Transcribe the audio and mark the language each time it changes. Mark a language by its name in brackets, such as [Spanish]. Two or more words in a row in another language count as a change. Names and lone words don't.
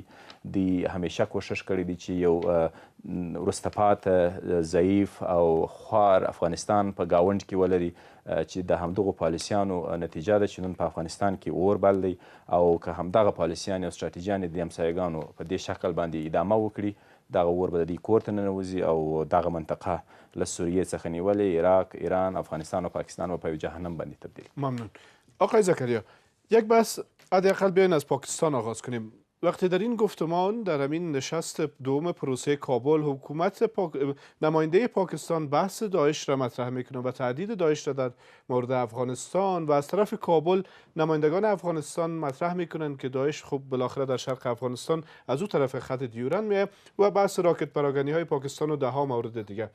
[Pashto] دوی همیشه کوشش کړی دی چې یو وروسته پاته ضعیف او خوار افغانستان په ګاونډ کې ولري، چې د همدغو پالیسیانو نتیجه ده چې نن په افغانستان کې اور بل دی او که همدغه پالیسیانې او ستراتیژیانې د همسایګانو په دې شکل باندې ادامه وکړي، دغه اور به د دوی کور ته ننوځي او دغه منطقه له سوریې څخه نیولې عراق، ایران، افغانستان و پاکستان به په یو جهنم باندې تبدیل. [Persian] ممنون. آقای زکریا، یک بحث حداقل بیاین از پاکستان آغاز کنیم. وقتی در این گفتمان در همین نشست دوم پروسه کابل حکومت نماینده پاکستان بحث داعش را مطرح میکنه و تهدید داعش را در مورد افغانستان و از طرف کابل نمایندگان افغانستان مطرح میکنن که داعش خب بالاخره در شرق افغانستان از او طرف خط دیورن میه و بحث راکت پراگنی های پاکستان و ده ها مورد دیگه.